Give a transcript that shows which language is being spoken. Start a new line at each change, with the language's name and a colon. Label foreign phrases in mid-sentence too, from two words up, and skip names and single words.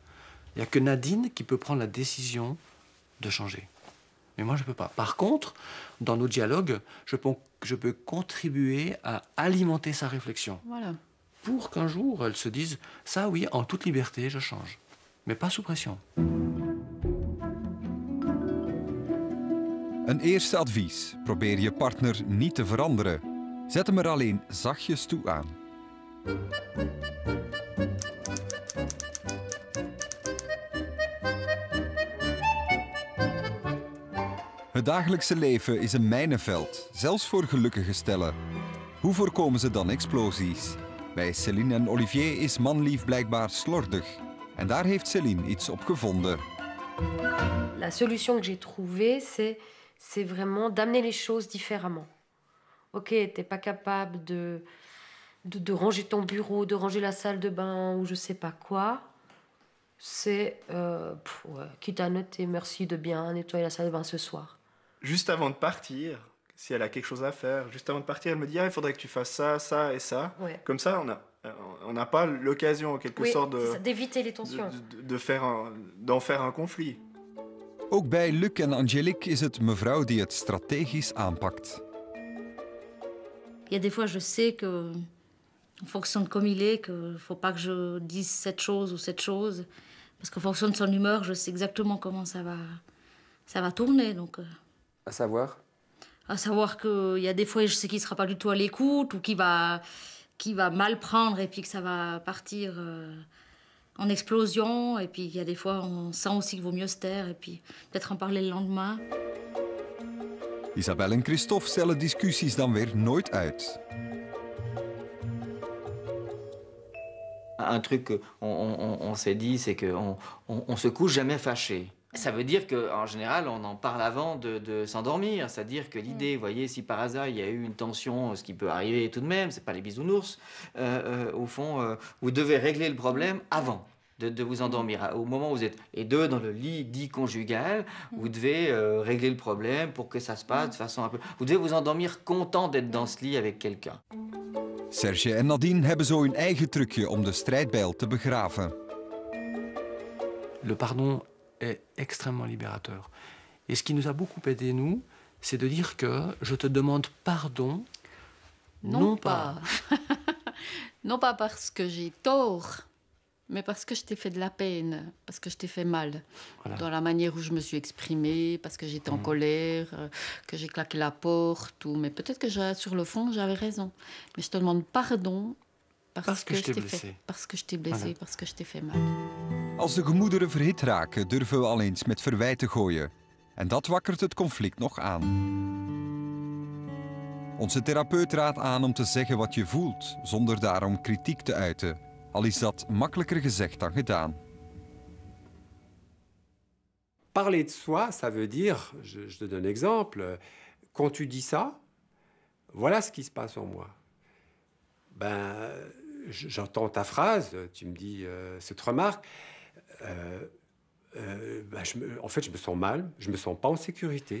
French: Il n'y a que Nadine qui peut prendre la décision de changer. Mais moi, je ne peux pas. Par contre, dans nos dialogues, je peux contribuer à alimenter sa réflexion. Voilà. Pour qu'un jour, elle se dise, ça oui, en toute liberté, je change. Mais pas sous pression.
Dutch: Een eerste advies. Probeer je partner niet te veranderen. Zet hem er alleen zachtjes toe aan. Het dagelijkse leven is een mijnenveld, zelfs voor gelukkige stellen. Hoe voorkomen ze dan explosies? Bij Céline en Olivier is manlief blijkbaar slordig. En daar heeft Céline iets op gevonden.
French: La solution que j'ai trouvée, c'est vraiment d'amener les choses différemment. Ok, t'es pas capable de ranger ton bureau, de ranger la salle de bain ou je sais pas quoi. c'est quitte à noter merci de bien nettoyer la salle de bain ce soir. Juste avant de partir, si elle a quelque chose à faire, juste avant de partir, elle me dit il faudrait que tu fasses ça, ça et ça. Ouais. Comme ça, on n'a pas l'occasion, en quelque sorte, d'éviter les tensions. D'en faire un conflit.
Dutch: Ook bij Luc en Angélique is het mevrouw die het strategisch aanpakt.
French: Il y a des fois, je sais que on fonctionne comme il est, qu'il ne faut pas que je dise cette chose ou cette chose. Parce qu'en fonction de son humeur, je sais exactement comment ça va tourner. Donc, À savoir? à savoir qu'il y a des fois, je sais qu'il ne sera pas du tout à l'écoute ou qu'il va mal prendre et puis que ça va partir en explosion. Et puis, il y a des fois, on sent aussi qu'il vaut mieux se taire et puis peut-être en parler le lendemain.
Dutch: Isabelle en Christophe stellen discussies dan weer nooit uit.
French: Un truc qu'on s'est dit, c'est qu'on se couche jamais fâché. Ça veut dire qu'en général, on en parle avant de s'endormir. C'est-à-dire que l'idée, vous voyez, si par hasard il y a eu une tension, ce qui peut arriver tout de même, c'est pas les bisounours, au fond, vous devez régler le problème avant de vous endormir. Au moment où vous êtes les deux dans le lit dit conjugal, vous devez régler le problème pour que ça se passe de façon un peu... Vous devez vous endormir content d'être dans ce lit avec quelqu'un.
Dutch: Serge en Nadine hebben zo hun eigen trucje om de strijdbijl te begraven.
French: Le pardon est extrêmement libérateur. Et ce qui nous a beaucoup aidé, nous, c'est de dire que je te demande pardon, non pas. Non pas parce que j'ai tort, mais parce que je t'ai fait de la peine, parce que je t'ai fait mal. Voilà. Dans la manière où je me suis exprimée, parce que j'étais en colère, que j'ai claqué la porte, mais peut-être que sur le fond, j'avais raison. Mais je te demande pardon parce que je t'ai blessé. Parce que je t'ai blessé, voilà. Parce que je t'ai fait mal.
Dutch: Als de gemoederen verhit raken, durven we al eens met verwijten gooien. En dat wakkert het conflict nog aan. Onze therapeut raadt aan om te zeggen wat je voelt, zonder daarom kritiek te uiten. Al is dat makkelijker gezegd dan gedaan.
French: Parler de soi, ça veut dire, je te donne un exemple, quand tu dis ça, voilà ce qui se passe en moi. Ben, j'entends ta phrase, tu me dis cette remarque, en fait, je me sens mal, je me sens pas en sécurité.